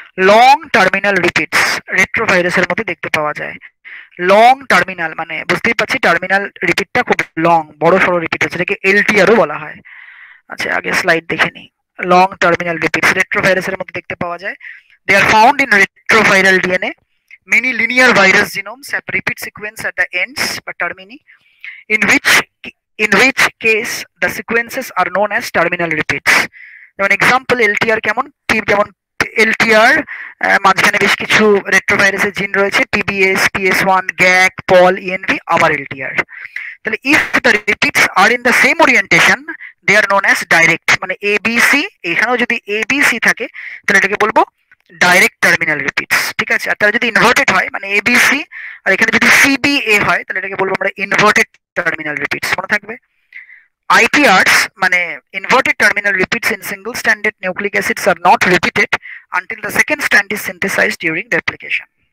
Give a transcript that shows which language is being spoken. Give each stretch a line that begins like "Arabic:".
Bangla: Long terminal repeats রেট্রোভাইরাসের মধ্যে দেখতে পাওয়া যায়। লং টার্মিনাল মানে বুঝতেই পারছি টার্মিনাল রিপিটটা খুব লং, বড় সড়ো রিপিট হচ্ছে, এটাকে এলটিআরও বলা হয়। আচ্ছা, আগে স্লাইড দেখে নিই। লং টার্মিনাল রিপিটস রেট্রোভাইরাসের মধ্যে দেখতে পাওয়া যায়।
English: They are found in retroviral DNA. Many linear virus genomes have repeat sequence at the ends বা termini, in which case the sequences are known as terminal repeats.
Bangla: যেমন এক্সাম্পল এলটিআর কেমন, যেমন LTR মাঝখানে বেশ কিছু রেট্রোভাইরাসের জিন রয়েছে, পিবিএস, পিএস1, গ্যাক, পল, ENV, আবার এলটিআর। তাহলে
English: if the repeats are in the same orientation they are known as direct,
Bangla: মানে এবিসি, এখানেও যদি এবিসি থাকে তাহলে এটাকে বলবো ডাইরেক্ট টার্মিনাল রিপিটস, ঠিক আছে। আর তারা যদি ইনভার্টেড হয় মানে এবিসি, আর এখানে যদি সিবিএ হয় তাহলে এটাকে বলবো আমরা ইনভার্টেড টার্মিনাল রিপিটস, মনে থাকবে।
English: ITRs মানে inverted terminal repeats in single stranded nucleic acids are not repeated until the second strand is synthesized during replication.